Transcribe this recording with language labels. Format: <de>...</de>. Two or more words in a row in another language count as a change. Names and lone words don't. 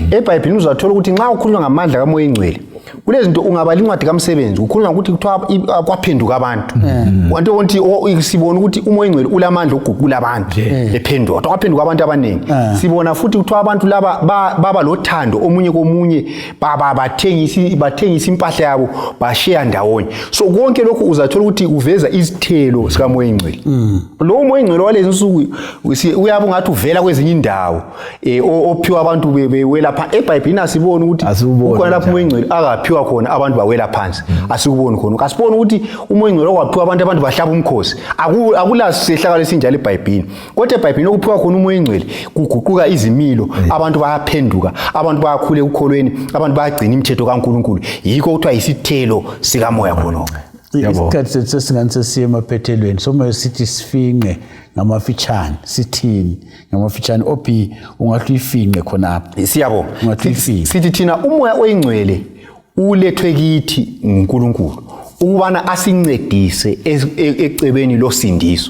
<nd>eBhayibhelini uzathola ukuthi nxa ukhulunywa ngamandla kaMoya oyingcwele kulezinto ungabala incwadi kaMsebenzi ukhulunywa ukuthi kuthiwa kwaphenduka abantu. Kanti ukuthi sibona ukuthi uMoya oyingcwele ulamandla okuguqula abantu ephenduka. Kwaphenduka abantu abaningi. Sibona futhi kuthiwa abantu laba baba lothando omunye komunye bathengisa impahla yabo bashare ndawonye. So konke lokho uzathola ukuthi uveza izithelo sikaMoya oyingcwele. Lo Moya oyingcwele walezi insuku uyabe ungathi uvela kwezinye indawo ophiwa abantu bewela phansi. eBhayibhelini asibona ukuthi ukhona lapho uMoya oyingcwele akaphiwa khona abantu bawela phansi. Asikuboni khona. Kasibona ukuthi uMoya oyingcwele okwaphiwa abantu bahlaba umkhosi. Akula sehlakalo esinjalo eBhayibhelini. Kodwa eBhayibhelini okuphiwa khona uMoya oyingcwele kuguquka izimilo abantu bayaphenduka abantu bayakhula ekukholweni abantu bayagcina imithetho kaNkulunkulu. Yikho kuthiwa isithelo sikaMoya khonoko. Isikhathi sethu singani sesiye emaphethelweni somoya sithi sifinqe ngamafitshane sithini ngamafitshane ophi ungathi uyifinqe khonapha. Siyabo sithi thina uMoya oyingcwele ulethwe kithi nguNkulunkulu ukubana asincedise ecebeni losindiso.</nd>